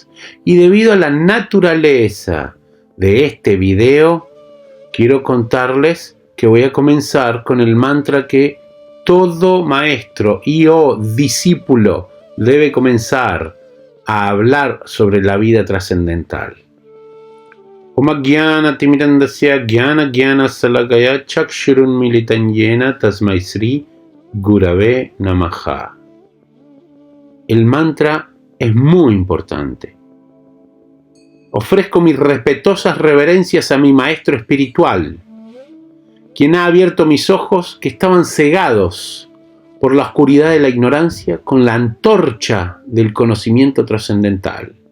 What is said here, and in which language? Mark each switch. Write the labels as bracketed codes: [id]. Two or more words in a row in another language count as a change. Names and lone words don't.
[es] Y debido a la naturaleza de este video, quiero contarles que voy a comenzar con el mantra que todo maestro y o discípulo debe comenzar a hablar sobre la vida trascendental. [sa] ॐ ज्ञान तिमिरान्धस्य ज्ञान ज्ञान शलाकया चक्षुरुन् मीलितं येन तस्मै श्री गुरवे नमः. [es] El mantra es muy importante. Ofrezco mis respetuosas reverencias a mi maestro espiritual, quien ha abierto mis ojos que estaban cegados por la oscuridad de la ignorancia con la antorcha del conocimiento trascendental.